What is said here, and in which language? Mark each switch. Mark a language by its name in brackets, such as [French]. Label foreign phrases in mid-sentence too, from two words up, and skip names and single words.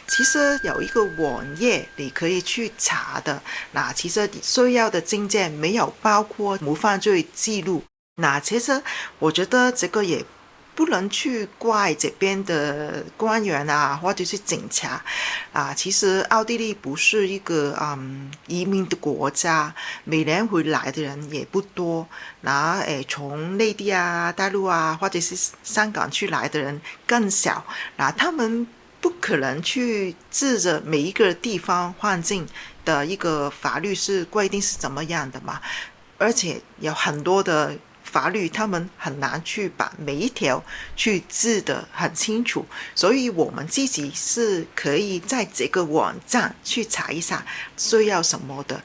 [Chinese] 其實有一個網頁你可以去查的，那其實需要的證件沒有包括無犯罪記錄。那其實我覺得這個也不能去怪這邊的官員啊，或者是警察啊。其實奧地利不是一個移民的國家，每年回來的人也不多。那從內地啊、大陸啊，或者是香港去來的人更少。那他們不可能去指着每一個地方換證的一個法律是規定是怎麼樣的嘛，而且有很多的法律他們很難去把每一條去字得很清楚，所以我們自己是可以在這個網站去查一下需要什麼的。